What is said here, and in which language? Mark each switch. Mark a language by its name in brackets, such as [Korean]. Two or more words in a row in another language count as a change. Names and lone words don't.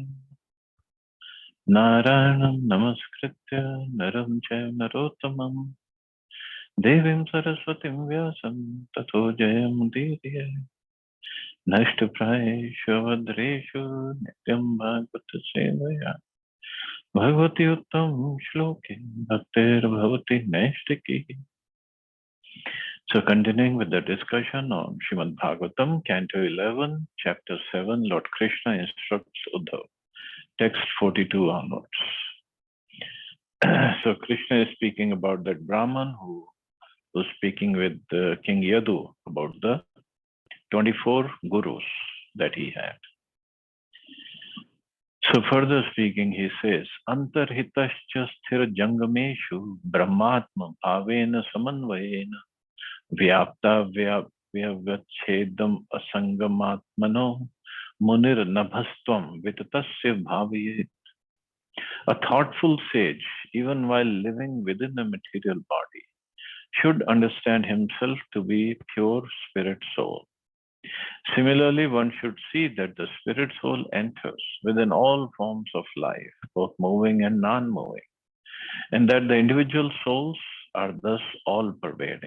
[Sanskrit] Narayanam Namaskritya Naram Chaiva Narottamam Devim Saraswatim Vyasam Tato Jayam Diriya Nashtaprayeshu Vadreshu Nityam Bhagavata Sevaya Bhagavati Uttam Shloke Bhaktir Bhavati Naishtiki. [English] So continuing with the discussion on Srimad Bhagavatam, Canto 11, Chapter 7, Lord Krishna instructs Uddhav. Text 42 onwards. So Krishna is speaking about that Brahman who was speaking with King Yadu about the 24 gurus that he had. So further speaking, he says, [Sanskrit] Antarhitascha sthira jangameshu brahmatma bhavena samanvayena vyapta vyavachedam asangamatmano munir nabhastvam vitatasya bhavayet. [English] A thoughtful sage, even while living within the material body, should understand himself to be pure spirit soul. Similarly, one should see that the spirit soul enters within all forms of life, both moving and non-moving, and that the individual souls are thus all-pervading.